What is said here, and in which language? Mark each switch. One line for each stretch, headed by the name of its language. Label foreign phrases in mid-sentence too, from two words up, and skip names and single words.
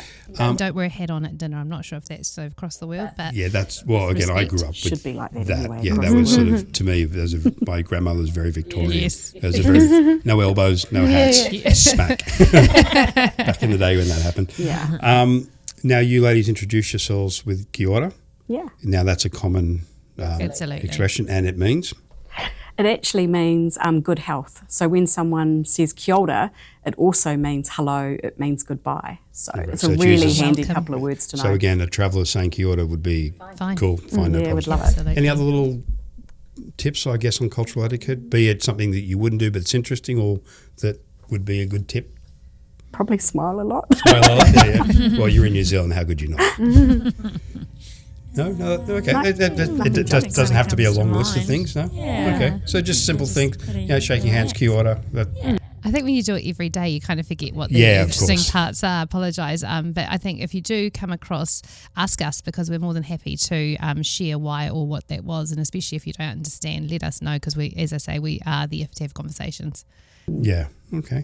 English: Don't wear a hat on at dinner. I'm not sure if that's across the world, but yeah, that's again, I grew up with should be like that anyway. Yeah, that was sort of, to me, my grandmother was very Victorian. Yes. There was a very no elbows, no hats, smack. Back in the day when that happened. Yeah. Now you ladies introduce yourselves with
Māori: kia ora.
English: Yeah. Now that's a common expression, and it means It actually means good health. So when someone says
Māori: kia ora,
English: it also means hello, it means goodbye. So it's a really handy couple of words to know. So again, a traveller saying
Māori: kia ora
English: would be cool. Fine, no yeah, problem. would love it. Any other little tips, I guess, on cultural etiquette? Be it something that you wouldn't do but it's interesting, or that would be a good tip? Probably smile a lot. Smile a lot, yeah. Well, you're in New Zealand, how could you not? No, okay. It doesn't have to be a long list of things, no? Yeah. Okay, so just simple things, shaking hands,
Māori: kia ora.
English: I think when you do it every day, you kind of forget what the Yeah, of interesting course. parts are. Apologise. But I think if you do come across, ask us, because we're more than happy to share why or what that was. And especially if you don't understand, let us know, because we, as I say, we are there to have conversations. Yeah, okay.